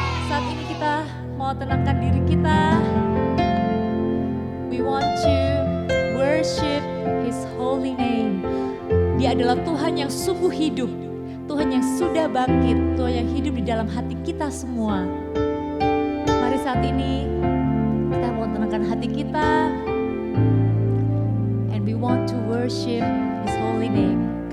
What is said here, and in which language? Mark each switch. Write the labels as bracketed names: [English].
[Indonesian] Saat ini kita mau tenangkan diri kita. [English] We want to worship His holy name. [Indonesian] Dia adalah Tuhan yang sungguh hidup, Tuhan yang sudah bangkit, Tuhan yang hidup di dalam hati kita semua. Mari saat ini kita mau tenangkan hati kita, [English] and we want to worship His holy name.